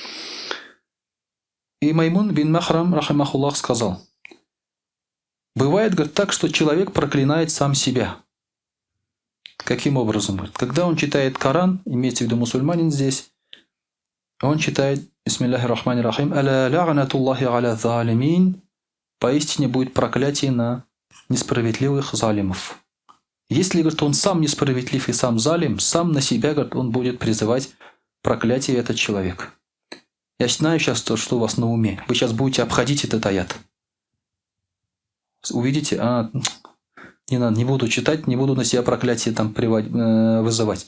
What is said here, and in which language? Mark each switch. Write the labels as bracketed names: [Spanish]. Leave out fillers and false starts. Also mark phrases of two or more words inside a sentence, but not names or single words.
[Russian] И Маймун бин Махрам, рахимахуллах, сказал, бывает, говорит, так, что человек проклинает сам себя. Каким образом? Говорит, когда он читает Коран, имеется в виду мусульманин здесь, он читает [Arabic] «بسم الله الرحمن الرحيم ألا لعنة الله على الظالمين», [Russian] поистине будет проклятие на несправедливых залимов. Если, говорит, он сам несправедлив и сам залим, сам на себя, говорит, он будет призывать проклятие этот человек. Я знаю сейчас то, что у вас на уме. Вы сейчас будете обходить этот аят. Увидите, не надо, не буду читать, не буду на себя проклятие там вызывать.